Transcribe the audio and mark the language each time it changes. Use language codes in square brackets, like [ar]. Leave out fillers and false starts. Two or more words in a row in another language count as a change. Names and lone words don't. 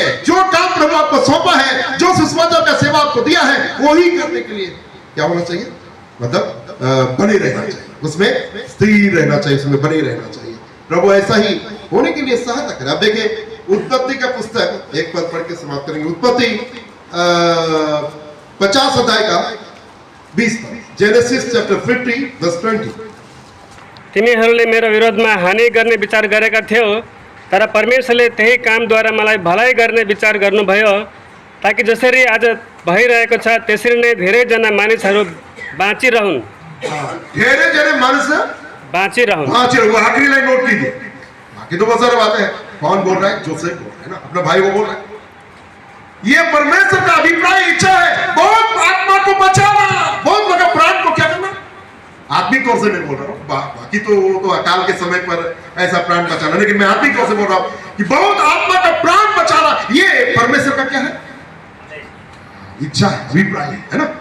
[hi] जो काम प्रभु आपको सौंपा है, जो सुसमाचार का सेवा आपको दिया है, वही करने के लिए क्या होना चाहिए, मतलब बने रहना चाहिए, उसमें स्थिर रहना चाहिए, उसमें बने रहना चाहिए। प्रभु ऐसा ही होने के लिए सहायता करे। अब देखिए उत्पत्ति का पुस्तक एक पद पढ़ के समाप्त करेंगे। उत्पत्ति 50 अध्याय का 20 पद, [en] Genesis chapter 50 verse 20. [ne] तिमीहरूले मेरो विरोधमा हानि गर्ने विचार गरेका थियौ, तर परमेश्वरले त्यही कामद्वारा मलाई भलाइ गर्ने विचार गर्नुभयो, ताकि जसरी आज भइरहेको छ त्यसरी नै धेरैजना मानिसहरू बाँचिरहन्। धेरै जने मानिस बाँचिरहन्। [hi] आखिरी लाइन नोट कीजिए, बाकी तो बहुत सारे बातें हैं। कौन बोल रहा है? जोसेफ बोल रहा है ना, अपना भाई वो बोल रहा है। ये परमेश्वर का अभिप्राय, इच्छा है, बहुत आत्मा को बचाना, बहुत लोगों प्राण को क्या करना। आत्मिक तौर से नहीं बोल रहा हूँ, बाकी तो वो तो अकाल के समय पर ऐसा प्राण बचाना, लेकिन मैं आत्मिक तौर से बोल रहा हूँ कि बहुत आत्मा का प्राण बचाना, ये परमेश्वर का क्या है, इच्छा है, अभिप्राय है ना।